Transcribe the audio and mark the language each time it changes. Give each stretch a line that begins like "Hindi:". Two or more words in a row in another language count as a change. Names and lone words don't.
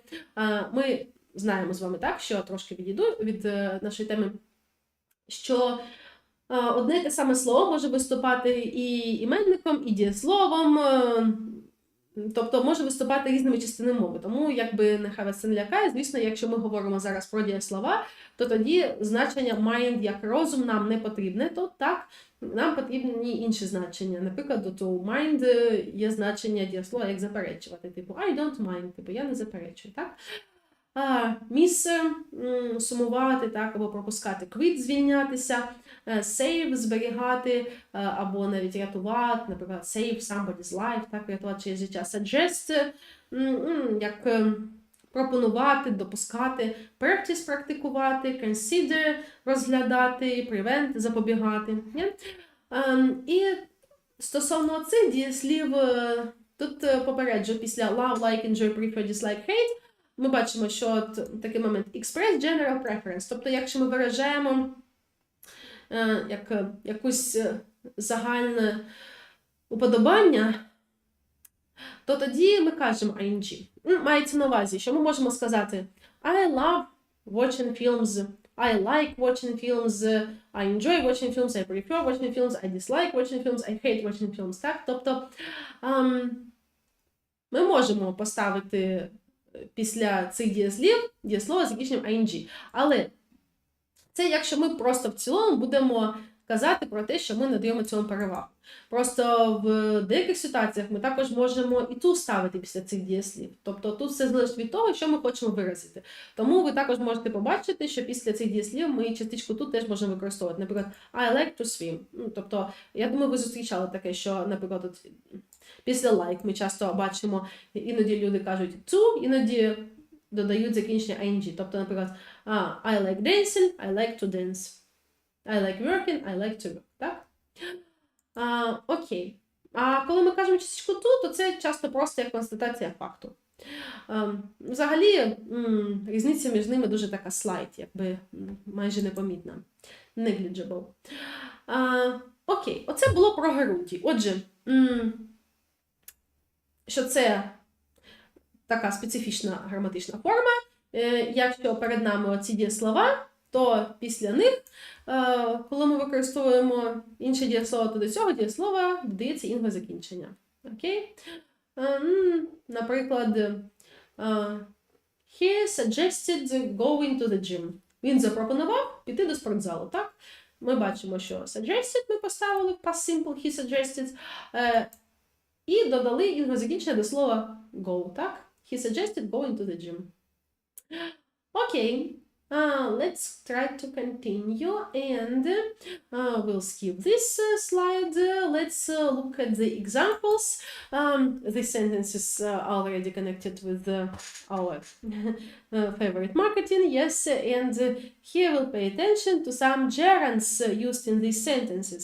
Ukrainian: Ми знаємо з вами так, що трошки відійду від нашої теми, що одне те саме слово може виступати і іменником, і дієсловом, тобто може виступати різними частинами мови. Тому, якби нехай вас це не лякає, звісно, якщо ми говоримо зараз про дієслова, то тоді значення mind як розум нам не потрібне, то так, нам потрібні інші значення. Наприклад, у mind є значення дієслова як заперечувати, типу
English: I don't mind,
Ukrainian: типу я не заперечую, так? Miss – сумувати, так, або пропускати, quit – звільнятися, save – зберігати, або навіть рятувати, наприклад,
English: save somebody's life,
Ukrainian: так, рятувати чиєсь життя, suggest – як пропонувати, допускати, practice – практикувати, consider – розглядати, prevent – запобігати. І стосовно цих дієслів, тут попереджу після
English: love, like, enjoy, prefer, dislike, hate,
Ukrainian: ми бачимо, що такий момент
English: express general preference,
Ukrainian: тобто якщо ми виражаємо якусь загальне уподобання, то тоді ми кажемо ing. Мається на увазі, що ми можемо сказати
English: I love watching films, I like watching films, I enjoy watching films, I prefer watching films, I dislike watching films, I hate watching films.
Ukrainian: Так? Тобто ми можемо поставити після цих дієслів дієслово з закінченням ing. Але це якщо ми просто в цілому будемо казати про те, що ми надаємо цьому перевагу. Просто в деяких ситуаціях ми також можемо і ту ставити після цих дієслів. Тобто тут все залежить від того, що ми хочемо виразити. Тому ви також можете побачити, що після цих дієслів ми частичку тут теж можемо використовувати. Наприклад,
English: I like to swim.
Ukrainian: Тобто, я думаю, ви зустрічали таке, що, наприклад, от, після like ми часто бачимо, іноді люди кажуть to, іноді додають закінчення ing. Тобто, наприклад,
English: I like dancing, I like to dance. I like working, I like to work.
Ukrainian: Так? Окей. А коли ми кажемо частичку to, то це часто просто як констатація факту. Взагалі, різниця між ними дуже така slight, якби майже непомітна. Negligible. Окей, оце було про Геруді. Отже, що це така специфічна граматична форма. Якщо перед нами оці дієслова, то після них, коли ми використовуємо інше дієслово, то до цього дієслова додається інгове закінчення. Окей? Наприклад,
English: he suggested going to the gym.
Ukrainian: Він запропонував піти до спортзалу, так? Ми бачимо, що suggested ми поставили в
English: past simple, he suggested,
Ukrainian: і додали інгове закінчення до слова go, так?
English: He suggested going to the gym.
Ukrainian: Окей.
English: Let's try to continue and we'll skip this slide. Let's look at the examples. These sentences are already connected with our favorite marketing, yes, and here we'll pay attention to some gerunds used in these sentences.